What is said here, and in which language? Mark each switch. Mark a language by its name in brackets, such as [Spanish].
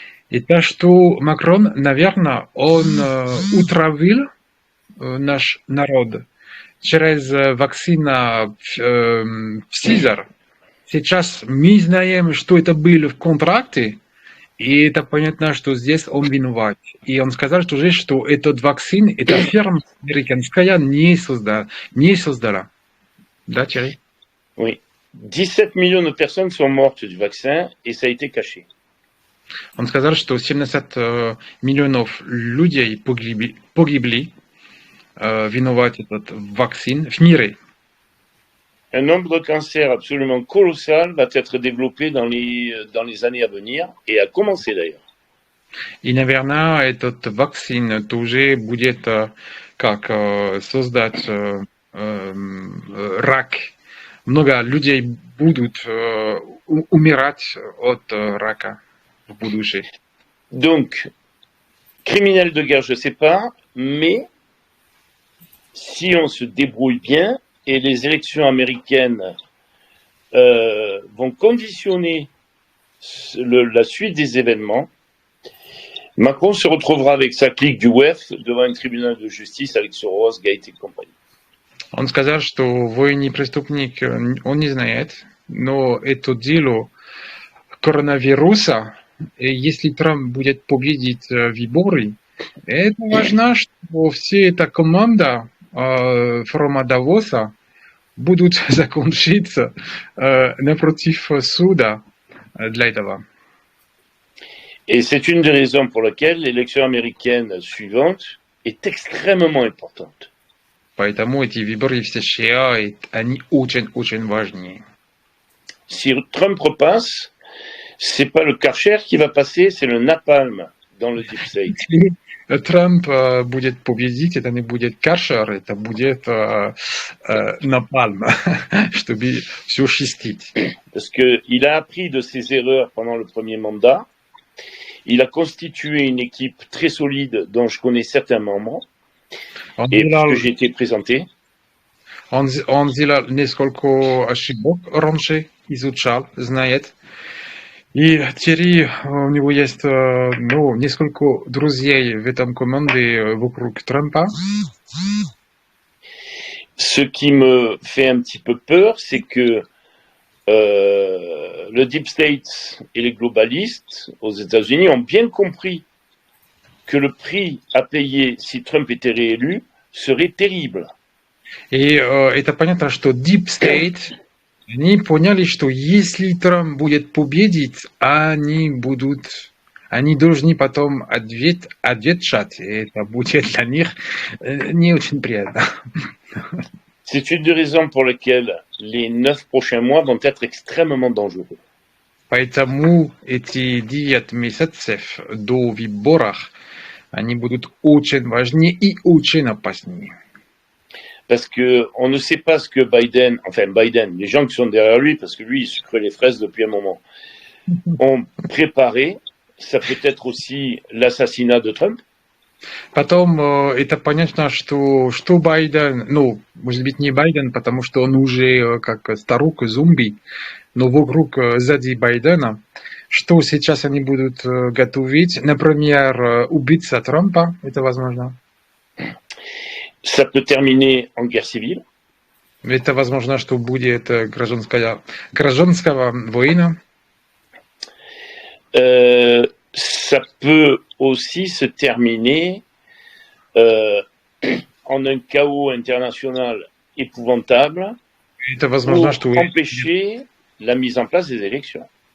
[Russian] Это что Макрон, наверное, он утравил наш народ через вакцину Pfizer. Сейчас мы знаем, что это было в контракте, и это понятно, что здесь он виноват. И он сказал тоже, что этот вакцин, эта фирма американская не создала. Да, Thierry? [French] Oui. 17 millions de personnes sont mortes du vaccin, et ça a été caché. [Russian] Он сказал, что 70 миллионов людей погибли, виноват этот вакцин в мире. [French] Un nombre de cancers absolument colossal va être développé dans les années à venir, et a commencé d'ailleurs. [Russian] И, наверное, этот вакцин тоже будет как создать рак. Много людей будут умирать от рака в будущем. [French] Donc, criminel de guerre, je sais pas, mais si on se débrouille bien et les élections américaines vont conditionner la suite des événements, Macron se retrouvera avec sa clique du WEF devant un tribunal de justice avec Soros, Gates et compagnie. [Russian] Он сказал, что военный преступник, он не знает, но это дело коронавируса, и если Трамп будет победить выборы, это важно, что все эта команда форума Давоса будут закончиться напротив суда для этого. [French] Et c'est une des raisons pour lesquelles l'élection américaine suivante est extrêmement importante. [Russian] Поэтому эти выборы в США, они очень-очень важны. [French] Si Trump repasse, c'est pas le Karcher qui va passer, c'est le napalm dans le deep state. [Russian] Трамп будет победить, это не будет Каршер, это будет напальм, чтобы все чистить. [French] Parce qu'il a appris de ses erreurs pendant le premier mandat. Il a constitué une équipe très solide dont je connais certains membres. Et puisque j'ai été présenté. [Russian] Он сделал несколько ошибок раньше, изучал, знает. И теперь у него есть несколько друзей в этом команде вокруг Трампа. [French] Ce qui me fait un petit peu peur, c'est que le Deep State et les globalistes aux États-Unis ont bien compris que le prix à payer si Trump était réélu serait terrible. [Russian] И это понятно, что Deep State, они поняли, что если Трамп будет победить, они должны потом отвечать. И это будет для них не очень приятно. [French] C'est une des raisons pour lesquelles les 9 prochains mois vont être extrêmement dangereux. [Russian] Поэтому эти 9 месяцев до выборов, они будут очень важны и очень опасны. [French] Parce que on ne sait pas ce que Biden, les gens qui sont derrière lui, parce que lui, il sucre les fraises depuis un moment, ont préparé. Ça peut être aussi l'assassinat de Trump. [Russian] Потом это понятно, что Байден, может быть не Байден, потому что он уже как старук, зомби, но вокруг сзади Байдена, что сейчас они будут готовить, например, убийца Трампа, это возможно. [French] Ça peut terminer en guerre civile. [Russian] Это возможно, что будет гражданская война. [French] Ça peut aussi se terminer en un chaos international épouvantable pour empêcher la mise en place des élections.